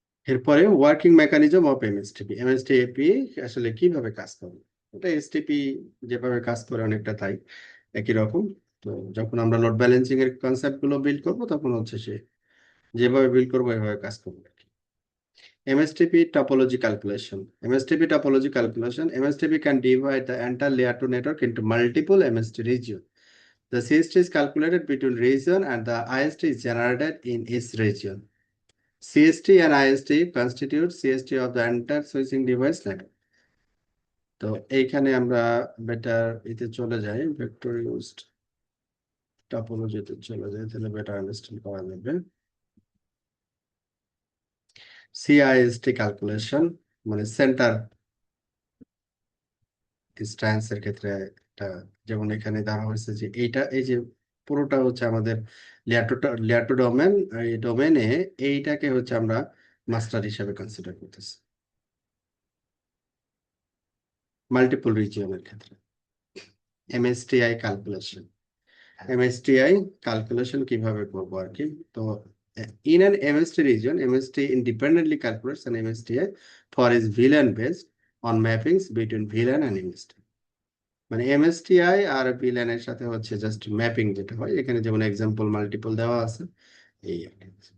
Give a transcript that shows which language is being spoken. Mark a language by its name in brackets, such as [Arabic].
[Bangla] এরপরে [English] Working mechanism of MSTP. [Bangla] এমএসটিপি আসলে কিভাবে কাজ করে, এটা এসটিপি যেভাবে কাজ করে অনেকটা তাই একই রকম। তো যখন আমরা লোড ব্যালেন্সিং এর কনসেপ্ট গুলো বিল্ড করবো, তখন হচ্ছে সে যেভাবে বিল্ড করবো এভাবে কাজ করবে আর কি। [English] MSTP topology calculation, MSTP topology calculation, MSTP can divide the entire layer 2 network into multiple MST region. The CST is calculated between region and the IST is generated in each region. CST and IST constitute CST of the entire switching device network. [Bangla] তো এইখানে আমরা better এতে চলে যাই, vector used টপোলজিতে চলে যাই, তাহলে better understand করা যাবে। সিআইএসটি ক্যালকুলেশন মানে সেন্টার ডিস্টেন্স এর ক্ষেত্রে এটা, যেমন এখানে ধরা হয়েছে যে এইটা, এই যে পুরোটা হচ্ছে আমাদের লেয়ার টু ডোমেন, এই ডোমেনে এইটাকে হচ্ছে আমরা মাস্টার হিসেবে কনসিডার করতেছি মাল্টিপল রিজিয়নের ক্ষেত্রে। এমএসটিআই ক্যালকুলেশন, এমএসটিআই ক্যালকুলেশন কিভাবে করবো আর কি। [English] তো in an MST region, MST independently calculates an MSTI for its VLAN based on mappings between VLAN and MST. [Bangla] মানে এমএসটিআই আর ভিল্যান এর সাথে হচ্ছে জাস্ট ম্যাপিং যেটা হয়, এখানে যেমন এক্সাম্পল মাল্টিপল দেওয়া আছে এই আর কি।